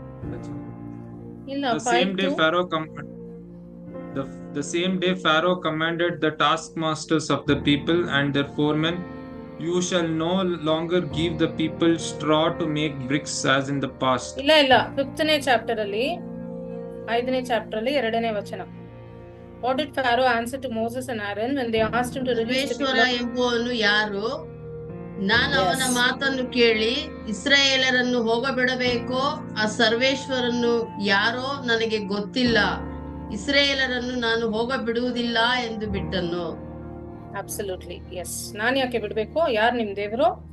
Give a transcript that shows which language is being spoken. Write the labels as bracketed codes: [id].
[en] That's all. [kn] ಇಲ್ಲ, [en] The same day 5:2. Pharaoh the same day Pharaoh commanded the taskmasters of the people and their foremen, you shall no longer give the people straw to make bricks as in the past. [kn] ಇಲ್ಲ 5ನೇ chapter ಅಲ್ಲಿ 5ನೇ chapter ಅಲ್ಲಿ 2ನೇ ವಚನ. [en] What did Pharaoh answer to Moses and Aaron when they asked him to release the [kn] ಸರ್ವೇಶ್ವರ ಎಂಬುವನು ಯಾರು? ನಾನು ಅವನ ಮಾತನ್ನು ಕೇಳಿ ಇಸ್ರಾಯೇಲರನ್ನು ಹೋಗಬಿಡಬೇಕೋ? ಆ ಸರ್ವೇಶ್ವರನು ಯಾರೋ ನನಗೆ ಗೊತ್ತಿಲ್ಲ. ಇಸ್ರಾಯೇಲರನ್ನು ನಾನು ಹೋಗಬಿಡುವುದಿಲ್ಲ ಎಂದು ಬಿಟ್ಟನು. [en] Absolutely yes. [kn] ನಾನ್ ಯಾಕೆ ಬಿಡ್ಬೇಕು? ಯಾರು ನಿಮ್ ದೇವರು?